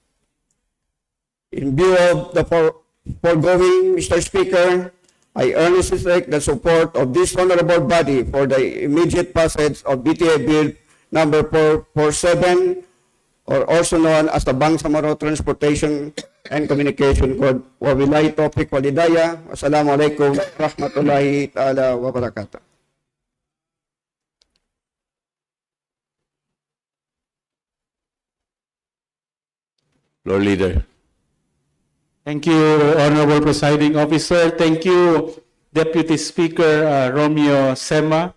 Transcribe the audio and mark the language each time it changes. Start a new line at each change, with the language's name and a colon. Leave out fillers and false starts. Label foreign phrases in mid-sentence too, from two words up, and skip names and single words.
English: In view of the foregoing, Mr. Speaker, I earnestly seek the support of this honorable body for the immediate passage of BTA Bill number 447, or also known as the Bangsamoro Transportation and Communication Code.
Arabic: وبالله التوفيق والهداية. والسلام عليكم ورحمة الله تعالى وبركاته.
English: Lord Leader. Thank you, Honorable Presiding Officer. Thank you, Deputy Speaker Romeo Sema.